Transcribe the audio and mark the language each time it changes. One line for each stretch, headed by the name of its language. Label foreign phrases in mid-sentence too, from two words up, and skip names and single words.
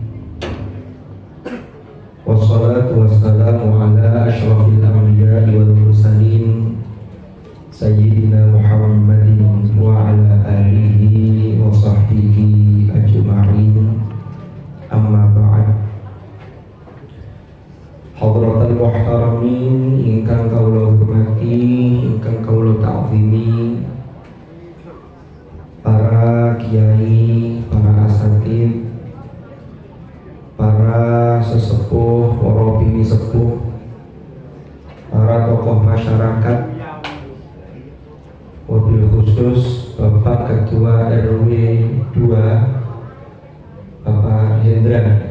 Arabic: والصلاة والسلام على أشرف الأنبياء والمرسلين سيدنا محمد وعلى آله وصحبه أجمعين. أما بعد. حضرات المحترمين
Javanese: ingkang kawula hormati, ingkang kawula ta'zimi, para kiai, para asatid, para sesepuh, para bini sepuh, para tokoh masyarakat,
Arabic: وبالخصوص
Javanese: Bapak Ketua RW 2 Bapak Hendra.